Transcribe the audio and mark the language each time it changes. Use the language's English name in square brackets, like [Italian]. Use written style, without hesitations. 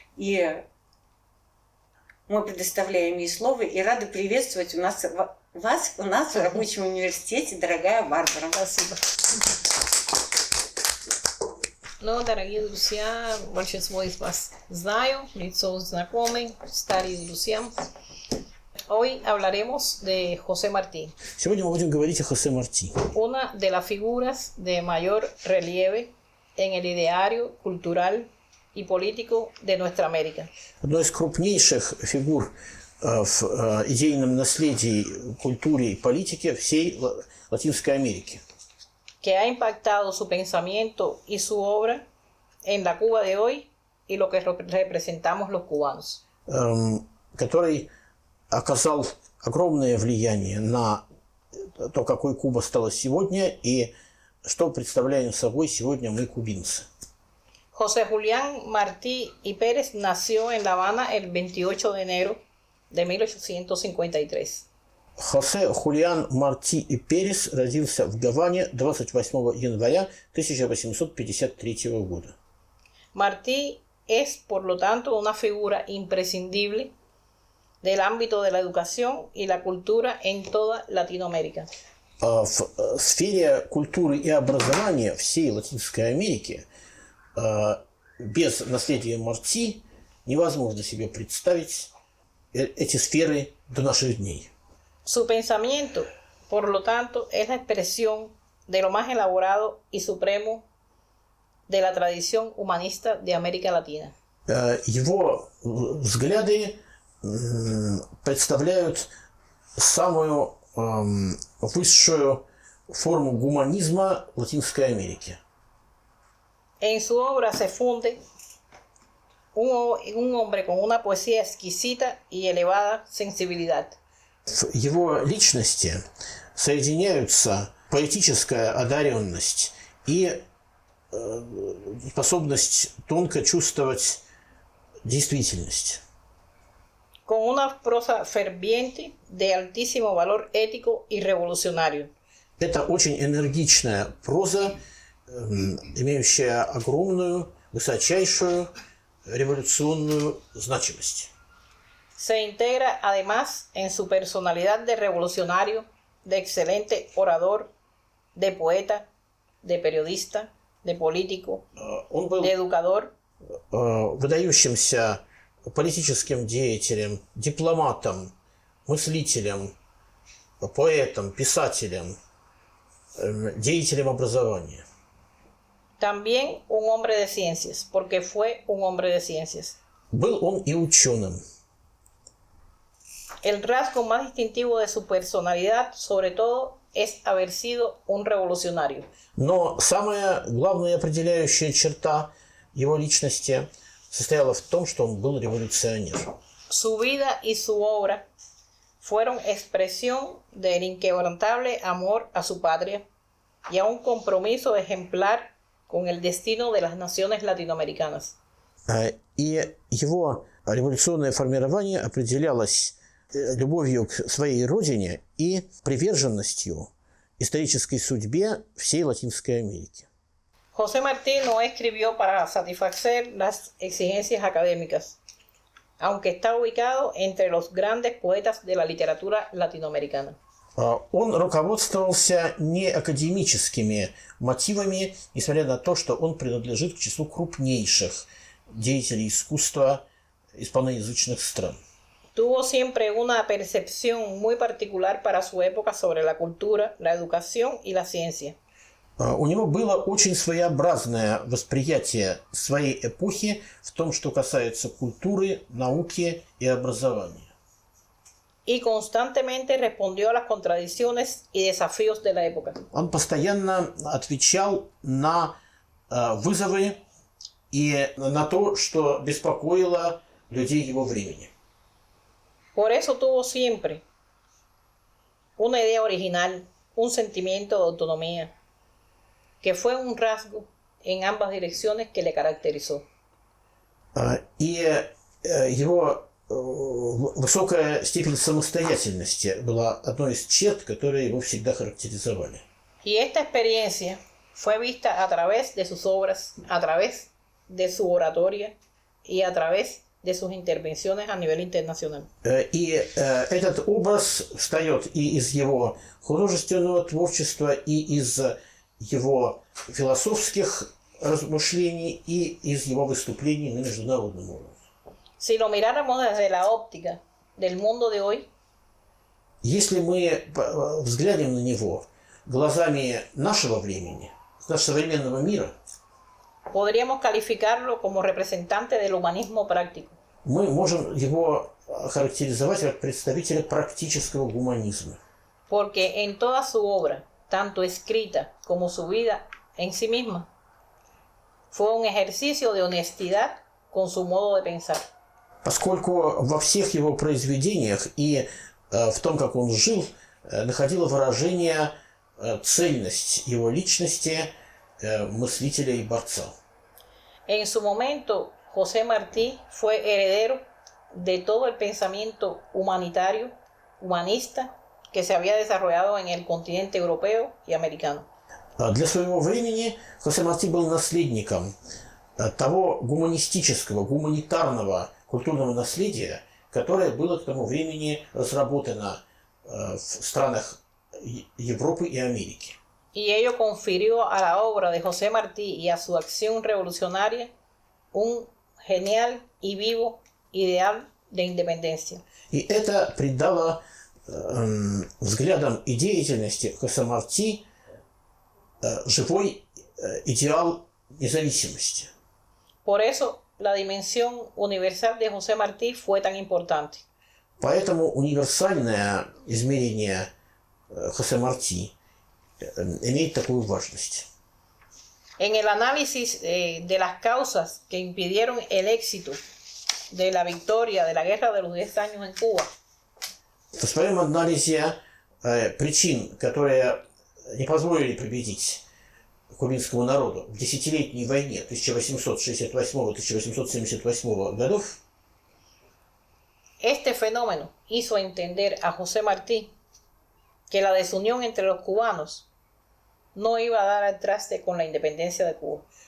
[Russian] И мы предоставляем ей слово и рады приветствовать вас у нас в рабочем университете, дорогая Барбара. Спасибо. Ну, дорогие друзья, большинство из вас знаю, лицо знакомый, старые друзья. [Spanish] Hoy hablaremos de José Martí. [Russian] Сегодня мы будем говорить о Хосе Марти. [Spanish] Una de las figuras de mayor relieve en el ideario cultural y político de nuestra América. [Russian] Одной из крупнейших фигур в идейном наследии, культуре и политике всей Латинской Америки. [Spanish] Que ha impactado su pensamiento y su obra en la Cuba de hoy y lo que representamos los cubanos. [Russian] Который оказал огромное влияние на то, какой Куба стала сегодня и что представляем собой сегодня мы, кубинцы. [Spanish] José Julián Martí y Pérez nació en La Habana el 28 de enero de 1853. [Russian] Хосе Хулиан Марти и Перес родился в Гаване 28 января 1853 года. [Spanish] Martí es, por lo tanto, una figura imprescindible del ámbito de la educación y la cultura en toda Latinoamérica. [Russian] В сфере культуры и образования всей Латинской Америки без наследия Марти невозможно себе представить эти сферы до наших дней. [Spanish] Su pensamiento, por lo tanto, es la expresión de lo más elaborado y supremo de la tradición humanista de América Latina. [Russian] Его взгляды представляют самую высшую форму гуманизма Латинской Америки. [Spanish] En su obra se funde un hombre con una poesía exquisita y elevada sensibilidad. [Russian] В его личности соединяются поэтическая одаренность и способность тонко чувствовать действительность. [Spanish] Con una prosa ferviente de altísimo valor ético y revolucionario. [Russian] Это очень энергичная проза, имеющая огромную, высочайшую революционную значимость. [Spanish] Se integra además en su personalidad de revolucionario, de excelente orador, de poeta, de periodista, de político, de educador. [Russian] Выдающимся политическим деятелем, дипломатом, мыслителем, поэтом, писателем, деятелем образования. [Spanish] También un hombre de ciencias, porque fue un hombre de ciencias. [Russian] Был он и ученым. [Spanish] El rasgo más distintivo de su personalidad, sobre todo, es haber sido un revolucionario. [Russian] Но самая главная определяющая черта его личности состояла в том, что он был революционер. [Spanish] Su vida y su obra fueron expresión del inquebrantable amor a su patria y a un compromiso ejemplar con el destino de las naciones latinoamericanas. [Russian] И его революционное формирование определялось любовью к своей родине и приверженностью исторической судьбе всей Латинской Америки. [Spanish] José Martí no escribió para satisfacer las exigencias académicas, aunque está ubicado entre los grandes poetas de la literatura latinoamericana. [Russian] Он руководствовался не академическими мотивами, несмотря на то, что он принадлежит к числу крупнейших деятелей искусства испаноязычных стран. [Spanish] Tuvo siempre una percepción muy particular para su época sobre la cultura, la educación y la ciencia. [Russian] У него было очень своеобразное восприятие своей эпохи в том, что касается культуры, науки и образования. [Spanish] Y constantemente respondió a las contradicciones y desafíos de la época. [Russian] Он постоянно отвечал на вызовы и на то, что беспокоило людей его времени. [Spanish] Por eso tuvo siempre una idea original, un sentimiento de autonomía, que fue un rasgo en ambas direcciones que le caracterizó. [Russian] И его высокая степень самостоятельности была одной из черт, которые его всегда характеризовали. [Spanish] Y esta experiencia fue vista a través de sus obras, a través de su oratoria y a través de sus intervenciones a nivel internacional. [Russian] И этот образ встает и из его художественного творчества, и из его философских размышлений, и из его выступлений на международном уровне. [Spanish] Si lo miráramos desde la óptica del mundo de hoy, [Russian] если мы взглянем на него глазами нашего времени, нашего современного мира, [Spanish] podríamos calificarlo como representante del humanismo práctico. [Russian] Мы можем его характеризовать как представителя практического гуманизма. [Spanish] Porque en toda su obra, tanto escrita como su vida en sí misma, fue un ejercicio de honestidad con su modo de pensar. [Russian] Поскольку во всех его произведениях и в том, как он жил, находило выражение цельность его личности мыслителя и борца. [Spanish] En su momento, José Martí fue heredero de todo el pensamiento humanitario, humanista, que se había desarrollado en el continente europeo y americano. [Russian] Для своего времени Хосе Марти был наследником того гуманистического, гуманитарного культурного наследия, которое было к тому времени разработано в странах Европы и Америки. [Spanish] Y ello confirió a la obra de José Martí y a su acción revolucionaria un genial y vivo ideal de independencia. [Russian] И это придало взглядам и деятельности Хосе Марти живой идеал независимости. [Spanish] Por eso, la dimensión universal de José Martí fue tan importante. [Russian] Поэтому универсальное измерение Хосе Марти имеет такую важность. [Spanish] En el análisis de las causas que impidieron el éxito de la victoria de la guerra de los 10 años en Cuba, [Russian] В своем анализе причин, которые не позволили победить кубинскому народу в десятилетней войне 1868-1878 годов, [Spanish] este fenómeno hizo entender a José Martí que la desunión entre los cubanos no iba a dar al traste con la independencia de Cuba.